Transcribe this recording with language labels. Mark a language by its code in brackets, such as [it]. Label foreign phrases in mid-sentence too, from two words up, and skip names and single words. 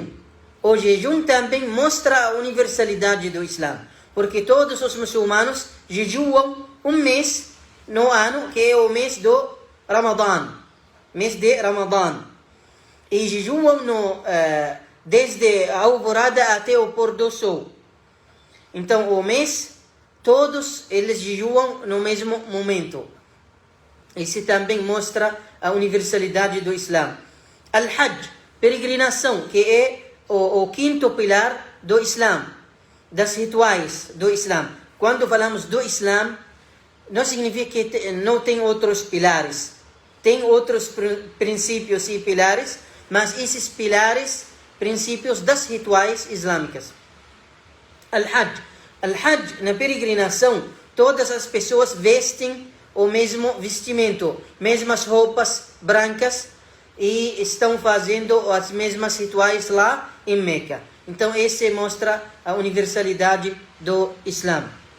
[pt] O jejum também mostra a universalidade do Islã, porque todos os muçulmanos jejuam um mês no ano, que é o mês do Ramadã, mês de Ramadã. E jejuam desde a alvorada até o pôr do sol. Então, o mês, todos eles jejuam no mesmo momento. Isso também mostra a universalidade do Islã. Al-Hajj, peregrinação, que é o quinto pilar do Islã, das rituais do Islã. Quando falamos do Islã, não significa que não tem outros pilares. Tem outros princípios e pilares, mas esses pilares, princípios das rituais islâmicas. Al-Hajj, na peregrinação, todas as pessoas vestem o mesmo vestimento, mesmas roupas brancas, e estão fazendo as mesmas rituais lá em Meca. Então, esse mostra a universalidade do Islã.